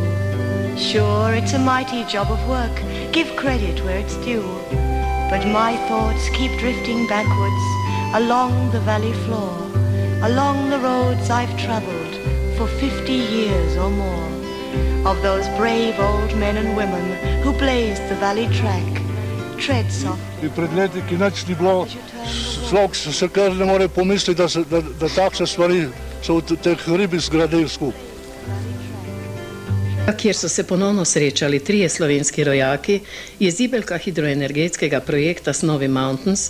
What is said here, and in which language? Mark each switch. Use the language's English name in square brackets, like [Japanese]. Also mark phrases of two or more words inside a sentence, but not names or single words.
[English] Sure, it's a mighty job of work, give credit where it's due, but my thoughts keep drifting backwards along the valley floor, along the roads I've traveled for 50 years or more, of those brave old men and women who blazed the valley track, tread soft. [Slovenian] Pred leti, ki nič ni bilo, človek se kar ne more pomisliti, da takšne stvari so v teh ribih zgradili skupaj. Kjer so se ponovno srečali trije slovenski rojaki, je zibelka hidroenergetskega projekta Snowy Mountains.